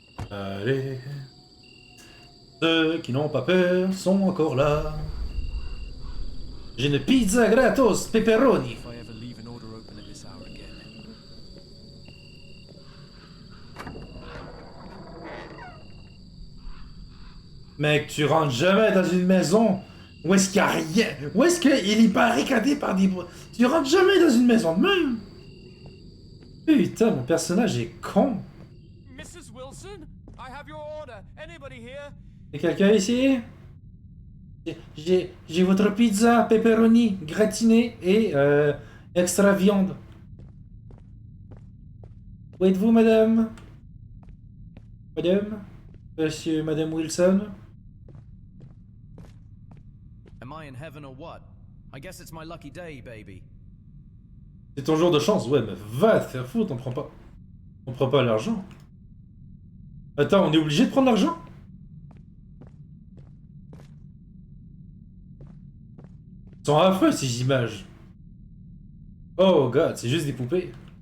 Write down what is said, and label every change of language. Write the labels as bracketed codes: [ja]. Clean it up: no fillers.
[fr] Allez. Ceux qui n'ont pas peur sont encore là. J'ai une pizza gratos, pepperoni. [en] If I ever leave an order open at this hour again. [fr] Mec, tu rentres jamais dans une maison où est-ce qu'il y a rien. Où est-ce qu'il est barricadé par des... Tu rentres jamais dans une maison de même. Putain, mon personnage est con. [en] Mrs. Wilson, I have your order. Anybody here? [fr] Y'a quelqu'un ici? J'ai votre pizza pepperoni gratinée et extra viande. Où êtes-vous, madame? Madame? Monsieur, madame Wilson? [en] Am I in heaven or what? I guess it's my lucky day, baby. [fr] C'est ton jour de chance, ouais, mais va te faire foutre, on prend pas l'argent. Attends, on est obligé de prendre l'argent? Ils sont affreux ces images. Oh god, c'est juste des poupées.